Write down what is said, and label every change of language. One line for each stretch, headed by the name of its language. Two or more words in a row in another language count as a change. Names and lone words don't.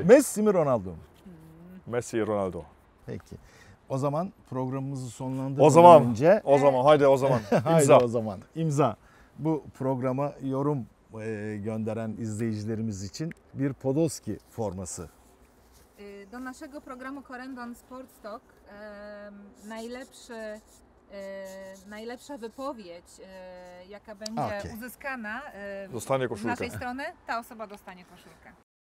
Turkish: Messi mi Ronaldo mu? Messi, Ronaldo. Peki. O zaman programımızı sonlandırmadan önce... O zaman, haydi o zaman. Haydi İmza. o zaman. İmza. Bu programa yorum gönderen izleyicilerimiz için bir Podolski forması.
Polish: Do naszego programu Corendon Sports Talk najlepsza wypowiedź, jaka będzie
Turkish: Okej.
Polish: uzyskana Dostanie z koszulkę. naszej strony, ta osoba dostanie koszulkę.